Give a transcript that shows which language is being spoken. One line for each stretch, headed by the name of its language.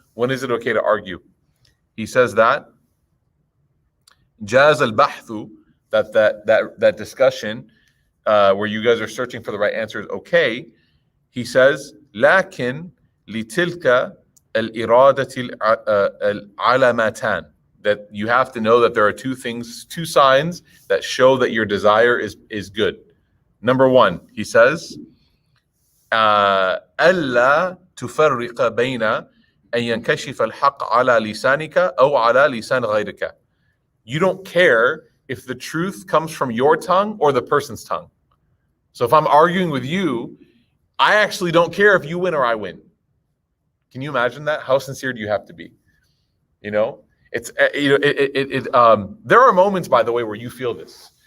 English: When is it okay to argue? He says that
Arabic: جاز البحث,
English: that discussion where you guys are searching for the right answer is okay. He says
Arabic: لكن لتلك الإرادة العلامتان,
English: that you have to know that there are two things, two signs that show that your desire is good. Number one, he says
Arabic: ألا تفرق بين أن ينكشف الحق على لسانك أو على لسان غيرك.
English: You don't care if the truth comes from your tongue or the person's tongue. So if I'm arguing with you, I actually don't care if you win or I win. Can you imagine that? How sincere do you have to be? You know, it's there are moments, by the way, where you feel this.